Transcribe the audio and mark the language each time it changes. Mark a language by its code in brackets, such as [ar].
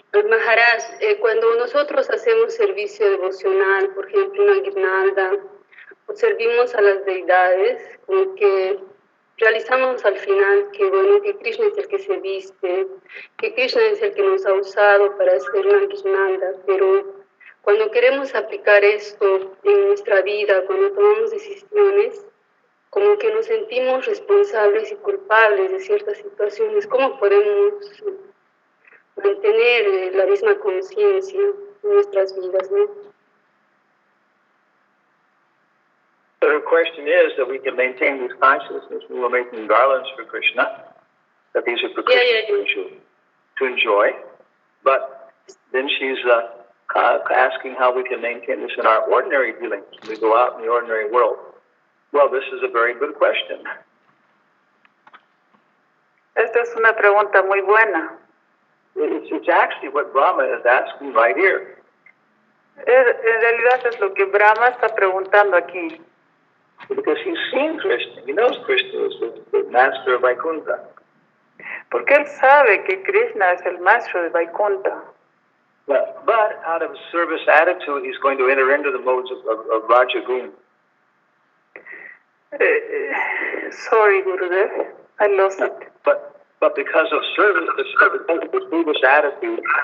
[es] Maharaj, cuando nosotros hacemos servicio devocional, por ejemplo, una guirnalda, o servimos a las deidades, como que realizamos al final que, bueno, que Krishna es el que se viste, que Krishna es el que nos ha usado para hacer una guirnalda, pero cuando queremos aplicar esto en nuestra vida, cuando tomamos decisiones, como que nos sentimos responsables y culpables de ciertas situaciones. ¿Cómo podemos mantener la misma conciencia en nuestras vidas, ¿no? [en] So her question is that we can maintain this consciousness when we're making garlands for Krishna, that these are for Krishna to enjoy. But then she's asking how we can maintain this in our ordinary dealings when we go out in the ordinary world. Well, this is a very good question. [es] Esta es una pregunta muy buena. [en] It's actually what Brahma is asking right here. [es] En realidad es lo que Brahma está preguntando aquí. [en] Because he's seen Krishna. He knows Krishna is the master of Vaikuntha. [es] Porque él sabe que Krishna es el maestro de Vaikuntha. [en] But out of service attitude, he's going to enter into the modes of Rajagun. Sorry, Gurudev, I lost it. But because of service, the service attitude.